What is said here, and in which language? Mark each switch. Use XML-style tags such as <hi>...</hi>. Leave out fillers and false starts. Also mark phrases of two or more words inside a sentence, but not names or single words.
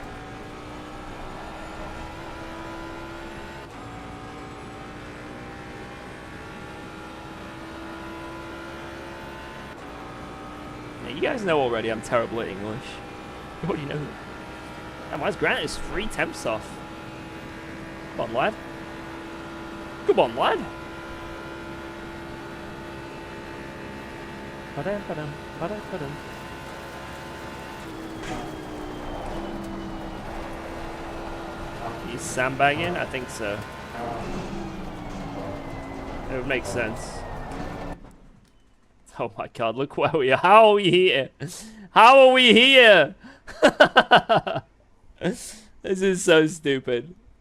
<en>Yeah, you guys know already I'm terrible at English. You already know. And why's Grant is 3 temps off? Come on, lad. Come on, lad. Ba-dum, ba-dum, ba-dum, ba-dum. He's sandbagging? I think so. It would make sense. Oh my god, look where we are. How are we here? How are we here? This is so stupid.</en>